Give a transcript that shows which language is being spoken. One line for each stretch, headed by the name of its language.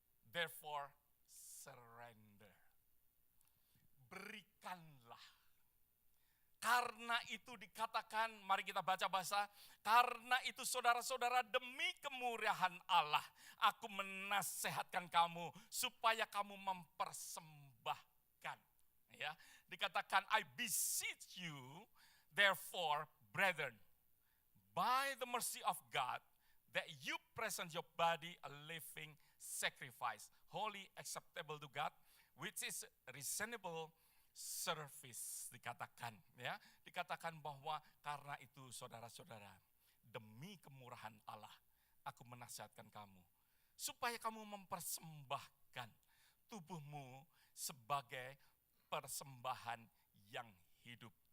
English: Therefore surrender.
Indonesian: Berikanlah. Karena itu dikatakan, mari kita baca bahasa, karena itu saudara-saudara demi kemurahan Allah, aku menasehatkan kamu supaya kamu mempersembahkan. Ya, dikatakan
English: I beseech you therefore brethren by the mercy of God that you present your body a living sacrifice, holy, acceptable to God, which is reasonable service.
Indonesian: Dikatakan bahwa karena itu saudara-saudara, demi kemurahan Allah, aku menasihatkan kamu supaya kamu mempersembahkan tubuhmu sebagai persembahan yang hidup.